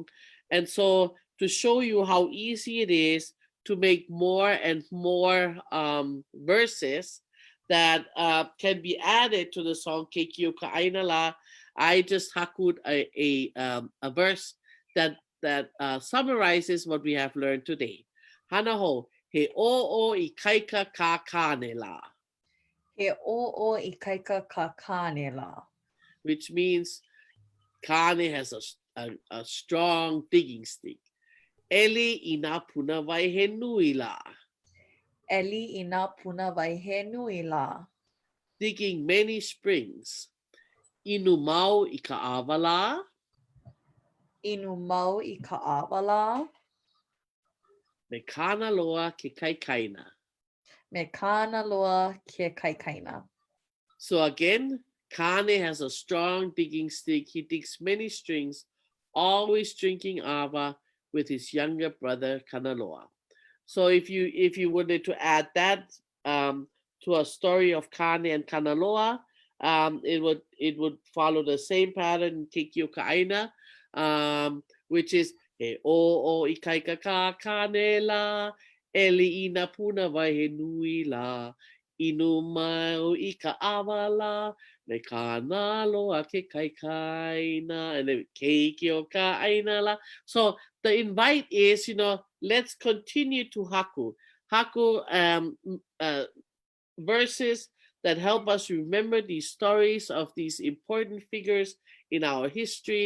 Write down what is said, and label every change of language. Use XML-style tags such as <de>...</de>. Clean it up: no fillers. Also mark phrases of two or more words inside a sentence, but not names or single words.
<en>And so to show you how easy it is to make more and more verses that can be added to the song Keikio Ka'aina La, I just hakud a verse that summarizes what we have learned today.</en> <haw>Hanaho, he o I kaika ka kāne la. He o I kaika ka kāne la.</haw> <en>Which means Kāne has a strong digging stick.</en> <haw>Eli ina puna vai he nui la. Eli ina puna vai he nui la.</haw> <en>Digging many springs.</en> <haw>Inu mau I ka'awa la. Inu mau I ka'awa la. Me Kanaloa ke kaikaina. Me Kanaloa ke kaikaina.</haw> <en>So again, Kāne has a strong digging stick. He digs many strings, always drinking awa with his younger brother Kanaloa. So if you wanted to add that to a story of Kāne and Kanaloa, it would follow the same pattern in Keikio Ka'aina, which is</en> <haw>he o I kaika ka kāne la, eli ina puna vai he nui la, inu mau I ka'awa la, me Kanaloa ke kaikaina,</haw> <en>and then Keikio Ka'aina la. So the invite is, let's continue to haku verses that help us remember these stories of these important figures in our history.</en>